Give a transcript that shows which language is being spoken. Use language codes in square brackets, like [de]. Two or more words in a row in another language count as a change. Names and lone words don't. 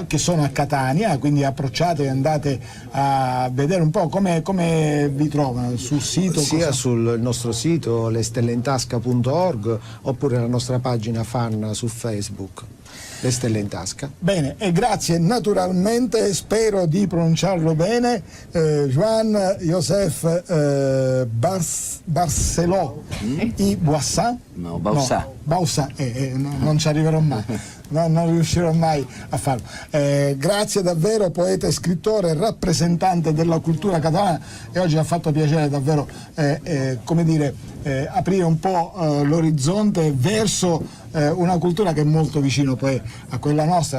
[it] Che sono a Catania, quindi approcciate e andate a vedere un po' come vi trovano sul sito. Sia sul nostro sito lestelleintasca.org oppure la nostra pagina fan su Facebook. Le Stelle in Tasca. Bene, e grazie naturalmente, spero di pronunciarlo bene, Juan Joseph Barceló i Boissin? No, Bausà. No, Bausà, non ci arriverò mai. No, non riuscirò mai a farlo. Grazie davvero, poeta e scrittore, rappresentante della cultura catalana, e oggi ha fatto piacere davvero come dire, aprire un po' l'orizzonte verso una cultura che è molto vicino poi a quella nostra.